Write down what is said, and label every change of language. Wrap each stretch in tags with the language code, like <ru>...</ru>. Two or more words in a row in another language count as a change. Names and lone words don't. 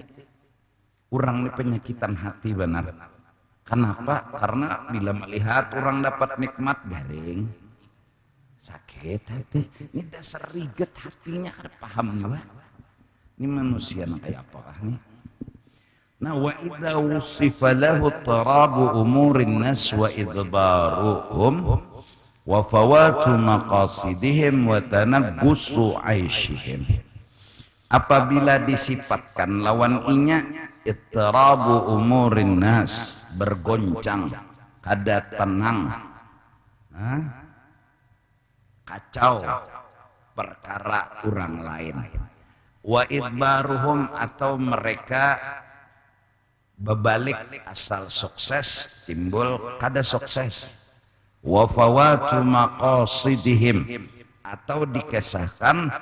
<bjn>Orang ini penyakitan hati benar. Kenapa? Karena bila melihat orang dapat nikmat garing, sakit hati. Ini dasar riget hatinya, kada paham juga. Ini manusia kayak apakah nih? Nah,</bjn> <ar>وإذا وصف له اضطراب أمور الناس وإدبارهم وفوات مقاصدهم وتنغص عيشهم,</ar> <bjn>apabila disifatkan lawan inya</bjn> <ar>اضطراب أمور الناس,</ar> <bjn>bergoncang, kada tenang, kacau perkara orang lain,</bjn> <ar>وإدبارهم,</ar> <bjn>atau mereka berbalik asal sukses timbul kada sukses,</bjn> <ar>وفوات مقاصدهم,</ar> <bjn>atau dikesahkan</bjn>